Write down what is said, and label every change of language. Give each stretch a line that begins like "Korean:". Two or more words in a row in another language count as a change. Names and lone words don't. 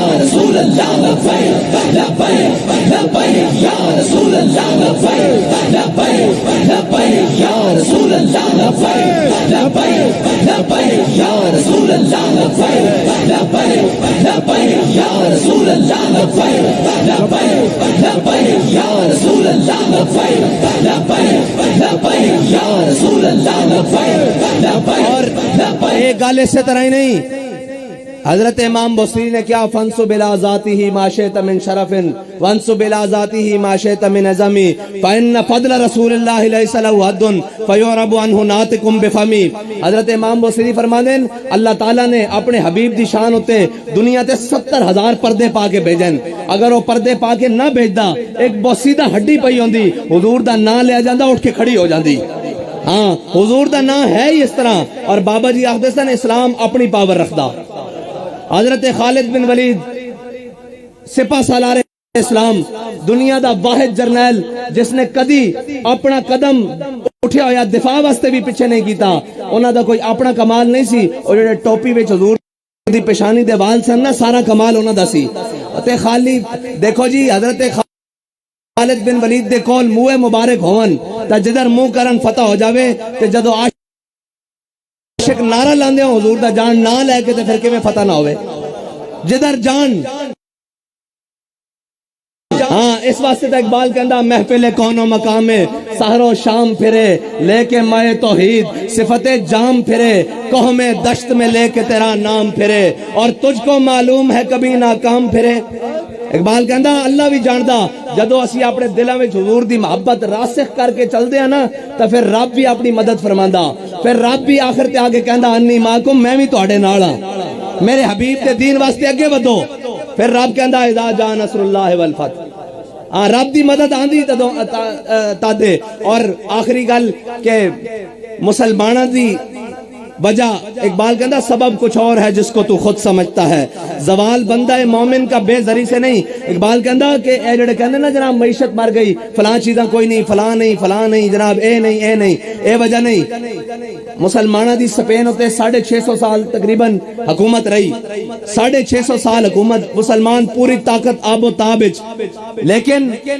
Arabic: رسول اللہ لبیک لبیک لبیک یا رسول اللہ لبیک لبیک لبیک یا رسول اللہ لبیک لبیک لبیک یا رسول اللہ لبیک لبیک لبیک یا رسول اللہ لبیک لبیک لبیک یا رسول اللہ لبیک لبیک لبیک یا رسول اللہ لبیک لبیک
Punjabi: اور ایک گل اسی طرح ہی نہیں حضرت امام بصری نے کیا
Arabic: فانصب الى ذاته ما شئت من شرف وانصب الى ذاته ما شئت من عظم فان فضل رسول الله ليس له حد فيعرب عنه ناطق بفمي
Punjabi: حضرت امام بصری فرماتے ہیں اللہ تعالیٰ نے اپنے حبیب دی شان ہوتے دنیا تے 70,000 پردے پا کے بھیجن اگر وہ پردے پا کے نہ بھیجدا ایک بوسیدہ ہڈی پئی ہوندی حضور دا نام لیا جاندا اٹھ کے کھڑی ہو جاندی ہاں حضور دا نام ہے ہی اس طرح اور بابا جی آخدے سن اسلام اپنی پاور رکھدا حضرت خالد بن ولید سپہ سالار اسلام دنیا دا واحد جرنیل جس نے کدی اپنا قدم اٹھیا ہویا دفاع واسطے بھی پیچھے نہیں کیتا انہاں دا کوئی اپنا کمال نہیں سی اور جڑے ٹوپی وچ حضور دی پیشانی دے وال سن نا سارا کمال انہاں دا سی تے خالی دیکھو جی حضرت خالد بن ولید دے کول منہ مبارک ہون تے جدر منہ کرن فتح ہو جاوے تے جدو عاشق نعرہ لاندے ہوں حضور دا جان نہ لے کے تے پھر کیویں فتح نہ ہوئے جدر جان ہاں اس واسطے تا اقبال کہندا
Urdu: محفل کون و مقام میں سحر و شام پھرے لے کے مائے توحید صفت جام پھرے کوہ میں دشت میں لے کے تیرا نام پھرے اور تجھ کو معلوم ہے کبھی ناکام پھرے
Punjabi: اقبال کہندا اللہ بھی جاندا جدو اسی اپنے دلاں وچ حضور دی محبت راسخ کر کے چلدے ہیں نا تے پھر رب بھی اپنی مدد فرماندا پھر رب بھی آخر تے آگے کہندا انی معکم میں بھی تواڈے نال ہاں میرے حبیب دے دین واسطے اگے ودو پھر رب کہندا
Arabic: اذا جاء نصر اللہ والفتح
Punjabi: رب دی مدد آندی تادے اور آخری گل کہ مسلمانہ دی وجہ اقبال کہندا
Urdu: سبب کچھ اور ہے جس کو تو خود سمجھتا ہے زوال بندہ مومن کا بے ذری سے نہیں اقبال
Punjabi: کہندا کہ اے جڑے کہندے نا جناب معیشت مر گئی فلاں چیزاں کوئی نہیں فلاں نہیں جناب اے نہیں اے وجہ نہیں مسلمانہ دی سپین ہوتے 650 سال تقریباً حکومت رہی 650 سال حکومت مسلمان پوری طاقت آب و تاب لیکن